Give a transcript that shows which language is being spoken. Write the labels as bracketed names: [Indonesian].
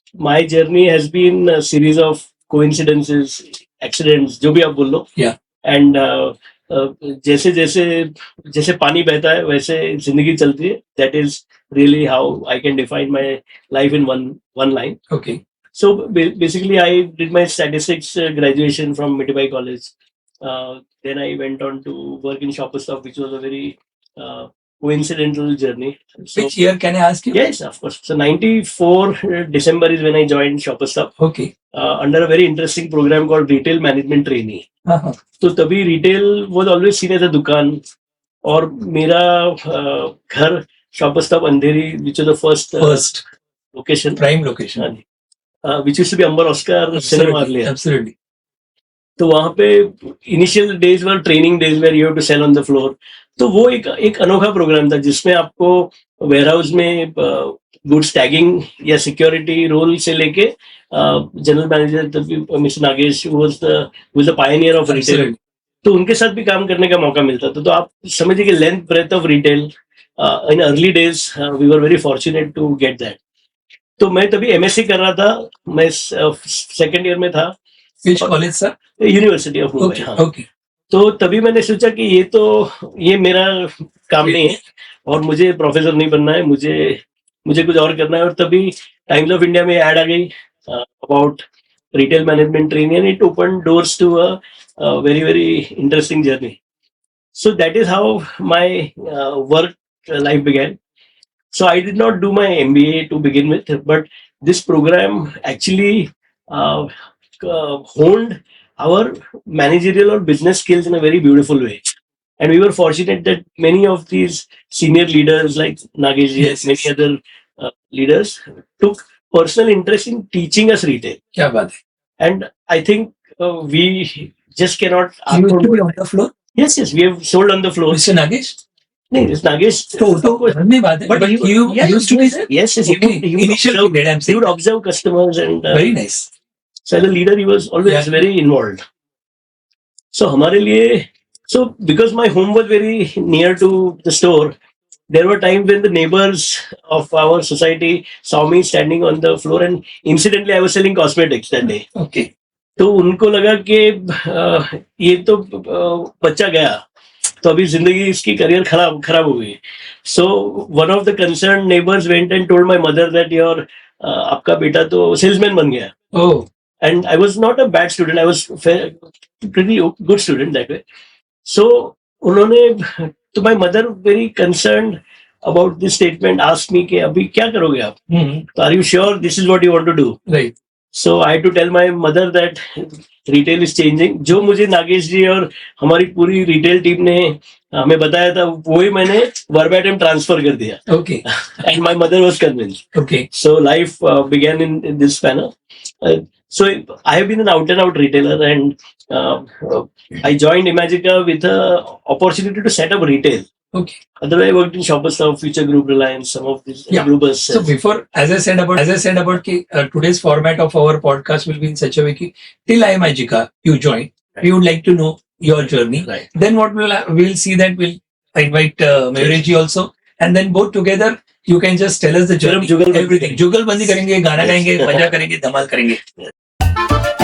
[English] my journey has been series of coincidences, accidents, [Hindi] जो भी आप बोल लो. [English] Yeah. [Hindi] एंड जैसे जैसे जैसे पानी बहता है वैसे जिंदगी चलती है. [English] That is really how I can define my life in one line. Okay. So basically, I did my statistics graduation from Mitibai College. Then I went on to work in Shopper Stop, which was a very coincidental journey. So, Which year can I ask you? yes, of course. So 94 December is when I joined Shopper Stop Okay. under a very interesting program called Retail Management Trainee. [Hindi] हाँ. तो तभी [English] retail was always seen as a दुकान, [Hindi] और मेरा घर [English] Shopper Stop Andheri, which was the first location. Prime location. Which used to be Amber Oscar cinema earlier. Absolutely. [Hindi] तो वहां पे [English] Initial days were training days where you have to sell on the floor. [Hindi] तो वो एक अनोखा programme था जिसमें आपको वेयरहाउस में गुड्स टैगिंग या सिक्योरिटी रोल से लेके general manager mister Nagesh [English] Was the pioneer of retail. Absolutely. [Hindi] तो उनके साथ भी काम करने का मौका मिलता था. तो आप समझिए कि [English] Length breadth of retail in early days we were very fortunate to get that. [Hindi] तो मैं तभी एमएससी कर रहा था. मैं सेकेंड ईयर में था. [English] Which college sir? [Hindi] University of Mumbai. [English] Okay. [Hindi] हाँ. [English] Okay. [Hindi] तो तभी मैंने सोचा कि ये मेरा काम नहीं है और मुझे प्रोफेसर नहीं बनना है, मुझे कुछ और करना है. और तभी [English] Times of India [Hindi] में ऐड आ गई [English] About retail management training and it open doors to a very very interesting journey. So that is how my work life began. So I did not do my MBA to begin with, but this program actually honed our managerial or business skills in a very beautiful way. And we were fortunate that many of these senior leaders like Nagesh, Yes. many other leaders took personal interest in teaching us retail. [Hindi] क्या बात है. [English] And I think we just cannot You used to be on the floor, Yes, we have sold on the floor. Mr. Nagesh. No, this Nagesh. [Hindi] तो धन्यवाद बात है. [English] But you yeah, used to be there. Yes, Okay. he would Initial observe, period, I'm he saying. would observe customers and Very nice. so as a leader he was always Yeah. very involved. So [Hindi] हमारे लिए, [English] so because my home was very near to the store, there were times when the neighbors of our society saw me standing on the floor, and incidentally I was selling cosmetics that day. Okay. [Hindi] तो उनको लगा कि ये तो बच्चा गया, तो अभी जिंदगी इसकी करियर खराब हो गई. [English] so one of the concern neighbours went and told my mother that your [Hindi] आपका बेटा तो सेल्समैन बन गया. [English] Oh. And I was not a bad student. I was pretty good student that way. So [Hindi] उन्होंने, तो [English] my mother very concerned about this statement asked me [Hindi] कि अभी क्या करोगे आप? [English] तो are you sure this is what you want to do? Right. So I had to tell my mother that retail is changing. [Hindi] जो मुझे नागेश जी और हमारी पूरी रिटेल टीम ने हमें बताया था, वही मैंने verbatim transfer कर दिया. [English] Okay. And my mother was convinced. Okay. So life began in this manner. So I have been an out and out retailer, and I joined Imagica with a opportunity to set up retail. Okay. Otherwise, I worked in Shoppers Stop, Future Group, Reliance, some of these Yeah. groupers. So before, as I said about ki, today's format of our podcast will be in such a way ki, till Imagica you join, we would like to know your journey. Right. Then what we'll see that we'll invite Mayuresh ji also, and then both together you can just tell us the journey, [Hindi] जुगलबंदी [English] everything. [Hindi] जुगलबंदी करेंगे, गाना गाएंगे, मजा करेंगे, धमाल करेंगे.